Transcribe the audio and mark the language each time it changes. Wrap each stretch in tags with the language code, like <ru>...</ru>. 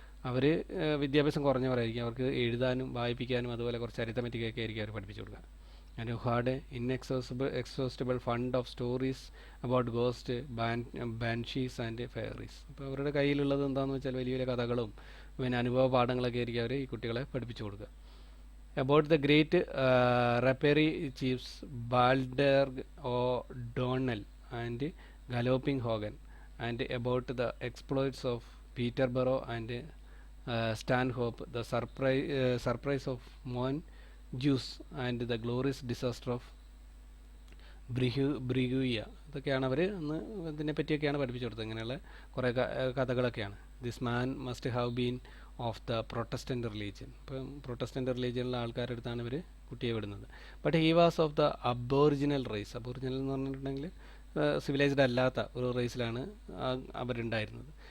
<ml>അവർ വിദ്യാഭ്യാസം കുറഞ്ഞവരായിരിക്കും. അവർക്ക് എഴുതാനും വായിപ്പിക്കാനും അതുപോലെ കുറച്ച് അരിത്തമെറ്റിക്കൊക്കെ ആയിരിക്കും അവർ പഠിപ്പിച്ചു കൊടുക്കുക.</ml> <en>And who had exhaustible fund of stories about ghost, banshees and fairies.</en> <ml>അപ്പോൾ അവരുടെ കയ്യിലുള്ളത് എന്താണെന്ന് വെച്ചാൽ വലിയ വലിയ കഥകളും പിന്നെ അനുഭവ പാഠങ്ങളൊക്കെ ആയിരിക്കും അവർ ഈ കുട്ടികളെ പഠിപ്പിച്ചു കൊടുക്കുക.</ml> <en>About the great rapparee chiefs Balderg O'Donnell and Galloping Hogan, and about the exploits of Peterborough and Stanhope, the surprise of Mongoose, and the glorious disaster of Brihuega.</en> <ml>ഇതൊക്കെയാണ് അവർ അന്ന് ഇതിനെ പറ്റിയൊക്കെയാണ് പഠിപ്പിച്ചു കൊടുത്തത്. ഇങ്ങനെയുള്ള കുറേ കഥകളൊക്കെയാണ്.</ml> <en>This man must have been of the Protestant religion.</en> <ml>ഇപ്പം Protestant റിലീജിയനിലുള്ള ആൾക്കാരുടെ അടുത്താണ് ഇവർ കുട്ടിയെ വിടുന്നത്.</ml> <en>But he was of the aboriginal race.</en> <ml>Aboriginal എന്ന് പറഞ്ഞിട്ടുണ്ടെങ്കിൽ സിവിലൈസ്ഡ് അല്ലാത്ത ഒരു റേസിലാണ് അവരുണ്ടായിരുന്നത്.</ml>